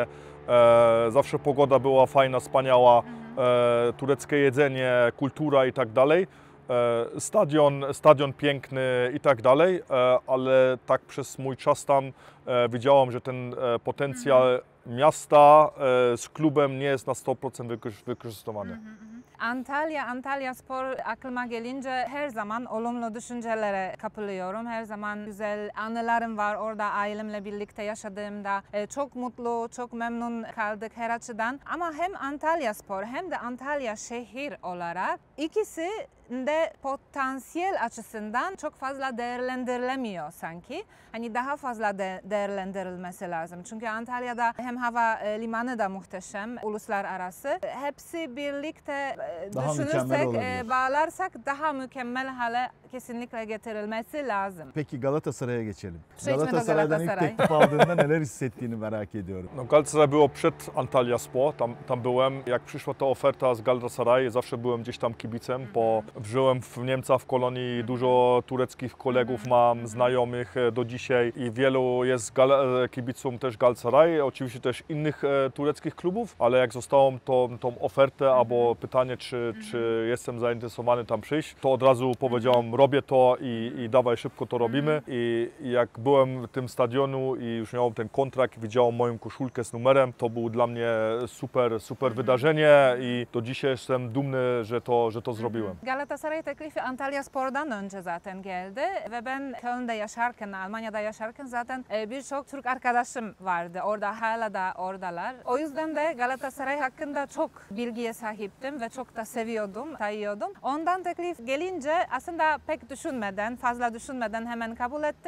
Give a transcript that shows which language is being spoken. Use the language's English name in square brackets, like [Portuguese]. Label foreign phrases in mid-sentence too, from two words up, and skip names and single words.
[Polish] Zawsze pogoda była fajna, wspaniała, tureckie jedzenie, kultura i tak dalej. Stadion piękny i tak dalej, ale tak przez mój czas tam widziałem, że ten potencjał miasta z klubem nie jest na 100% wykorzystywany. [Turkish] Antalya Spor aklıma gelince her zaman olumlu düşüncelere kapılıyorum. Her zaman güzel anılarım var orada ailemle birlikte yaşadığımda. Çok mutlu, çok memnun kaldık her açıdan. Ama hem Antalya Spor hem de Antalya şehir olarak ikisi de potansiyel açısından çok fazla değerlendirilemiyor sanki. Hani daha fazla değerlendirilmesi lazım. Çünkü Antalya'da hem hava limanı da muhteşem, uluslararası. Hepsi birlikte Daha mükemmel düşünürsek, olabilir. Bağlarsak daha mükemmel hale kesinlikle getirilmesi lazım. Peki Galatasaray'a geçelim. [Polish] Przejdźmy do [Turkish] Galatasaray'dan ilk [Polish] Galatasaray. [Turkish] teklif aldığında neler hissettiğini merak ediyorum. [Polish] No, Galatasaray było przed Antalya Spor, tam byłem. Jak przyszła ta oferta z Galatasaray, zawsze byłem gdzieś tam kibicem, bo żyłem w Niemczech w kolonii, dużo tureckich kolegów mam, znajomych do dzisiaj i wielu jest kibiców też Galatasaray, oczywiście też innych tureckich klubów, ale jak zostałem tą ofertę albo pytanie, czy jestem zainteresowany tam przyjść, to od razu powiedziałem, robię to i dawaj szybko to robimy. I jak byłem w tym stadionu i już miałem ten kontrakt, widziałem moją koszulkę z numerem, to było dla mnie super wydarzenie i do dzisiaj jestem dumny, że to zrobiłem. [Turkish] Galatasaray teklifi Antalya Spor'dan önce zaten geldi ve ben Köln'de yaşarken, Almanya'da yaşarken zaten birçok Türk arkadaşım vardı. Orada hala da oradalar. O yüzden de Galatasaray hakkında çok bilgiye sahiptim ve çok da seviyordum, sayıyordum. Ondan teklif gelince aslında pek fazla düşünmeden hemen kabul ettim.